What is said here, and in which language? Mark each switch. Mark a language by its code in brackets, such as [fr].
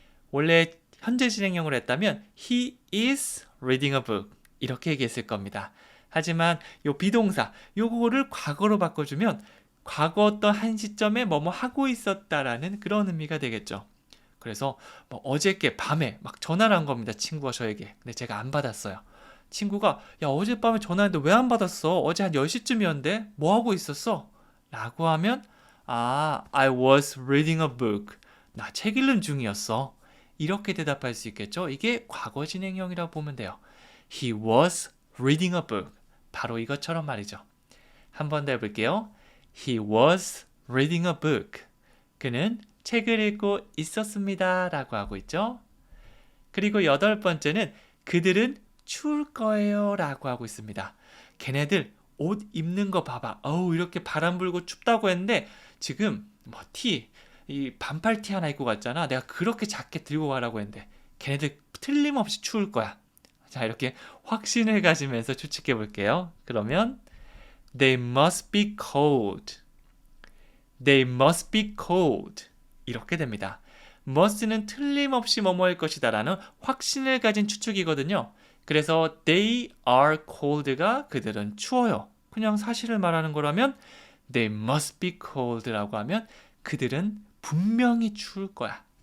[ko] 원래 현재 진행형으로 했다면 [en] He is reading a book. [ko] 이렇게 얘기했을 겁니다. 하지만 요 비동사, 요거를 과거로 바꿔주면 과거 어떤 한 시점에 뭐뭐 하고 있었다라는 그런 의미가 되겠죠. 그래서 뭐 어저께 밤에 막 전화를 한 겁니다. 친구가 저에게. 근데 제가 안 받았어요. 친구가 야 어젯밤에 전화했는데 왜 안 받았어? 어제 한 10시쯤이었는데 뭐 하고 있었어? 라고 하면 [en] I was reading a book. [ko] 나 책 읽는 중이었어. 이렇게 대답할 수 있겠죠. 이게 과거 진행형이라고 보면 돼요. [en] He was reading a book. [ko] 바로 이것처럼 말이죠. 한 번 더 해볼게요. [en] He was reading a book. [ko] 그는 책을 읽고 있었습니다. 라고 하고 있죠. 그리고 8번째는 그들은 추울 거예요. 라고 하고 있습니다. 걔네들 옷 입는 거 봐봐. 이렇게 바람 불고 춥다고 했는데 지금 이 반팔 티 하나 입고 갔잖아. 내가 그렇게 자켓 들고 가라고 했는데 걔네들 틀림없이 추울 거야. 자, 이렇게 확신을 가지면서 추측해 볼게요. [en] 그러면 They must be cold. They must be cold. [ko] 이렇게 됩니다. must는 틀림없이 뭐뭐일 것이다 라는 확신을 가진 추측이거든요. 그래서 [en] they are cold [ko] 가 그들은 추워요. 그냥 사실을 말하는 거라면 [en] they must be cold [ko] 라고 하면 그들은 분명히 추울 거야.